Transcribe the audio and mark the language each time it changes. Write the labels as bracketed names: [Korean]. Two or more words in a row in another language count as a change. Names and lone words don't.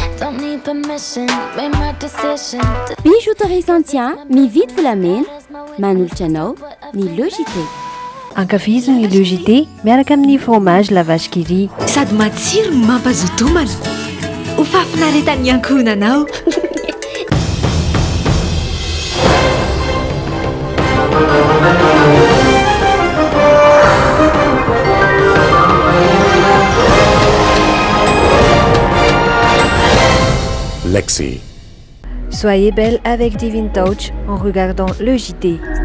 [Malagasy] Bijouterie Santia mividy volamena manolotra anao ny Logité. Ankafizo ny Logité miaraka amin'ny fromage la vache qui rit. Sady matsiro no mampazoto homana. Ho fafinaretan'ny ankohonanao. Lexi. [French] Soyez belle avec Divine Touch en regardant le JT.